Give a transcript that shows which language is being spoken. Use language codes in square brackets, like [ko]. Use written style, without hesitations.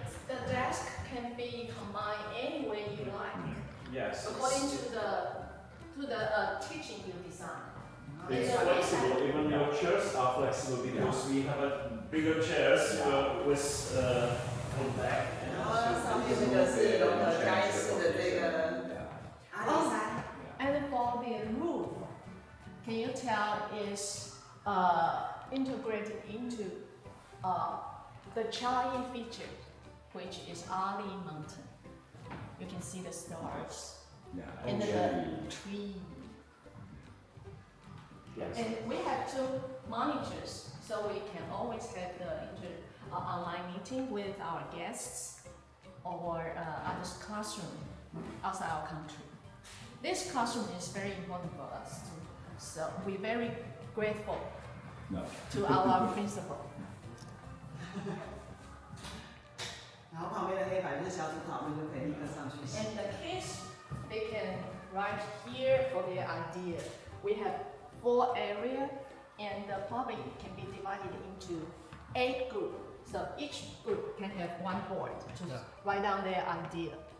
[en] The desk can be combined any way you like, Yes. according to the teaching you design. It's flexible. Even your chairs are flexible because we have a bigger chairs with on back. [zh] 然后上面这个是融合嘉义市的这个阿里山。 [en] And for the roof, can you tell is integrated into the Chiayi feature, which is Ali Mountain. You can see the stars and the tree. Yes. And we have 2 monitors, so we can always have the online meeting with our guests or other classroom outside our country. This classroom is very important for us, so we're very grateful to our principal. [zh] 然后旁边的黑板就是小组讨论，就可以立刻上去写。 [en] And the kids, they can write here for their idea. We have 4 areas, and the public can be divided into 8 groups. So each group can have 1 board to write down their idea.